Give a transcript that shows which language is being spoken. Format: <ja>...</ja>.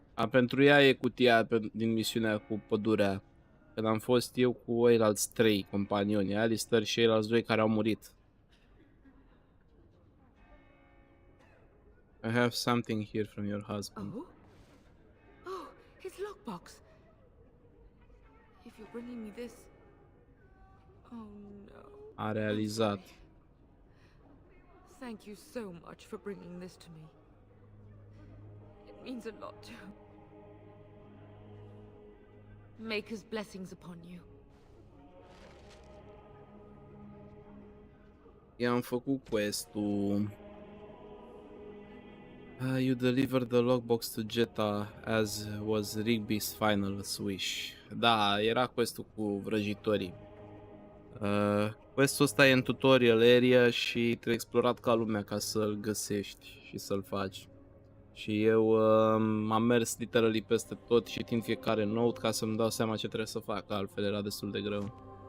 <ro>Pentru ea e cutia din misiunea cu pădurea. Când am fost eu cu ceilalți 3 companioni, Alistair și ceilalți 2 care au murit.</ro> <en>I have something here from your husband. Oh, his lockbox. If you're bringing me this... Oh no.</en> <ro>A realizat.</ro> <en>Thank you so much for bringing this to me. It means a lot to... Maker's blessings upon you.</en> <ro>I-am făcut quest-ul.</ro> <en>You delivered the lockbox to Jetta as was Rigby's final wish.</en> <ro>Da, era quest-ul cu vrăjitorii. Quest-ul ăsta e în tutorial area și trebuie explorat ca lumea ca să-l găsești și să-l faci. Și eu am mers</ro> <en>literally</en> <ro>peste tot și tind fiecare note ca să-mi dau seama ce trebuie să fac, altfel era destul de greu.</ro>